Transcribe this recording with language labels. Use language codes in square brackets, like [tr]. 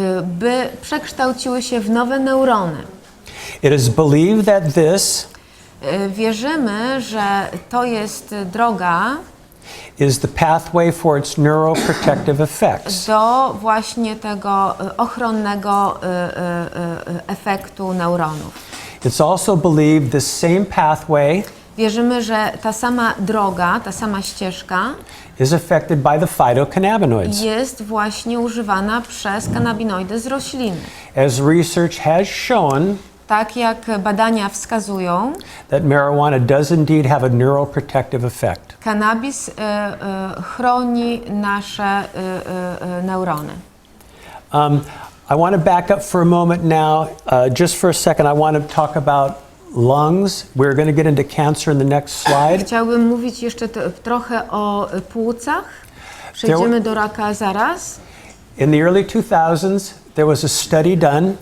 [pl] by przekształciły się w nowe neurony. [en] It is believed that this [pl] Wierzymy, że to jest droga [en] is the pathway for its neuroprotective effects. [pl] do właśnie tego ochronnego efektu neuronów. [en] It's also believed the same pathway [pl] Wierzymy, że ta sama droga, ta sama ścieżka [en] is affected by the phytocannabinoids. [pl] jest właśnie używana przez kanabinoidy z rośliny. [en] As research has shown [pl] Tak jak badania wskazują, [en] that marijuana does indeed have a neuroprotective effect. [pl] Cannabis chroni nasze neurony. [en] I want to back up for a moment now, just for a second. I want to talk about lungs. We're going to get into cancer in the next slide. [pl] Chciałabym mówić jeszcze trochę o płucach. Przejdziemy do raka zaraz. [en] In the early 2000s, there was a study done